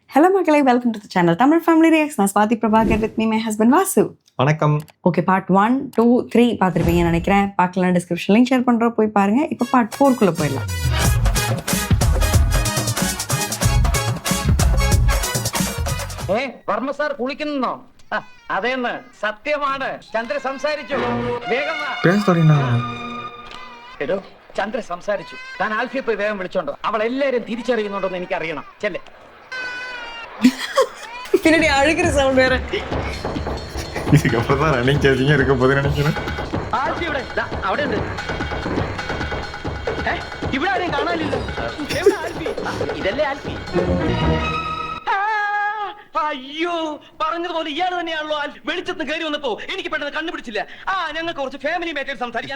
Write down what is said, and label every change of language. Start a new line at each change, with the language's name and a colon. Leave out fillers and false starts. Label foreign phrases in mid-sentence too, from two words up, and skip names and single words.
English: Hello மக்களே, welcome to the channel Tamil Family Reacts.
Tamil: நான் ஸ்வாதி பிரபாகர்
English: with me my husband
Tamil: Vasu. வணக்கம். ஓகே, பார்ட் 1, 2, 3 பார்த்துருப்பீங்கன்னு நினைக்கிறேன். பார்க்கலாம்,
English: description link
Tamil: ஷேர் பண்ணுறோம், போய் பாருங்க. இப்போ பார்ட் 4 போயிடலாம்.
Malayalam: വർമ്മ സാർ കുളിക്കുന്നോ? അതേന്ന് സത്യമാണ്. ചന്ദ്ര സംസാരിച്ചു. വേഗം വാ. എടോ, ചന്ദ്ര സംസാരിച്ചു. താൻ ആൽഫിയെ പോയി വേഗം വിളിച്ചോണ്ടോ. അവൾ എല്ലാരും തിരിച്ചറിയുന്നുണ്ടോന്ന് എനിക്ക് അറിയണം. ചെല്ലേ.
Tamil: பின்னாடி அழுகிற சவுண்ட் வேற. இதுக்கப்புறம் தான்
English: running chasing
Tamil: இருக்க போது நினைக்கிறேன்.
Malayalam: ആൽഫി ഇവിടെ അവിടെ ഉണ്ട്. ഇവിടെ ആരെയും കാണാനില്ല. എവിടെ ആൽഫി? ഇതല്ലേ ആൽഫി? അയ്യോ, പറഞ്ഞതുപോലെ ഇയാൾ തന്നെയാണല്ലോ ആൽഫി. വെളിച്ചത്ത് കയറി വന്നപ്പോ എനിക്ക് പെട്ടെന്ന് കണ്ടുപിടിച്ചില്ല. ഞങ്ങൾക്ക് കുറച്ച്
English: family matters
Malayalam: സംസാരിക്കാൻ.